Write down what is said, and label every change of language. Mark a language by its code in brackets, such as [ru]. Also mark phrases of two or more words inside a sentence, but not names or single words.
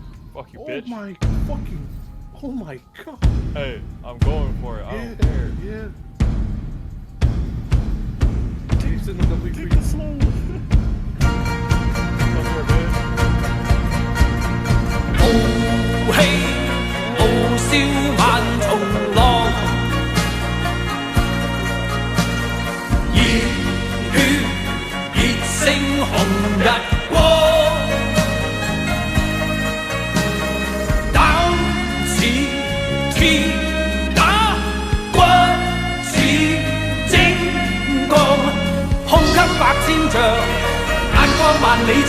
[en] Fuck you, Oh bitch. my fucking. Oh my god. Hey, I'm going for it. I Yeah, don't care. yeah. He's in the W Take three. the slow. Come here, bitch. [yue] 豪氣傲笑萬重浪，熱血熱星紅日光，膽似鐵打，骨似精鋼，胸襟百千丈，眼光萬里長。